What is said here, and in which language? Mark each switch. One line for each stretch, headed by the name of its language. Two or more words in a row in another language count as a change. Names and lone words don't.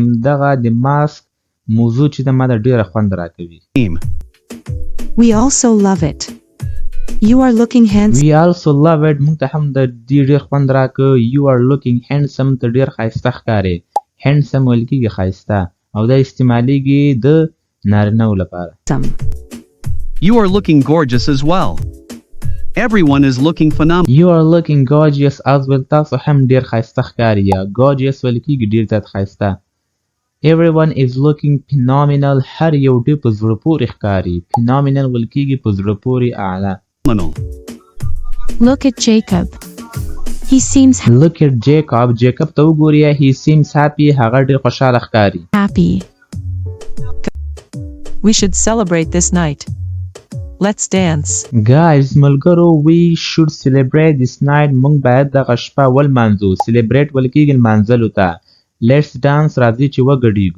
Pashto: دغه د mask موضوع چې د ما د ډېره خوند راکوي.
English: We also love it. You are looking handsome. We also love it.
Pashto: موږ ته هم د دې ډېر خوند راکوي.
English: You are looking handsome.
Pashto: ته ډېر ښایسته ښکارې. Handsome ویل کېږي ښایسته او دا استعمالیږي د نارینه‌و لپاره.
English: You are looking gorgeous as well. Everyone is looking phenomenal. You are looking gorgeous as well.
Pashto: تاسو هم ډیر ښایسته ښکاري یا gorgeous ویل کیږي ډیر زیات ښایسته.
English: Everyone is looking phenomenal.
Pashto: هر یو ډیر په زړه پورې ښکاري. Phenomenal ویل کیږي په زړه پورې اعلی.
English: Look at Jacob. He seems Look at Jacob. Jacob
Pashto: ته وګورئ.
English: He seems happy.
Pashto: هغه ډیر خوشاله ښکاري.
English: happy. We should celebrate this night. Let's dance. Guys, ملګرو, we should celebrate this night.
Pashto: موږ باید دغه شپه ولمانځو. Celebrate ویل کیږي لمانځلو ته.
English: Let's dance.
Pashto: راځئ چې وګډېږو.